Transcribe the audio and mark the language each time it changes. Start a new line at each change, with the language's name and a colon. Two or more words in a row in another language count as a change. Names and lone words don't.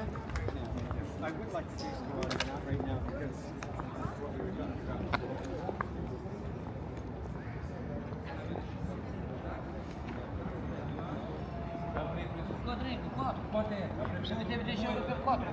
English: I would like to taste more, but not right now because what we were talking about.
Portuguese: Quadrino, 4, quanto é? Você deve deixar o per 4.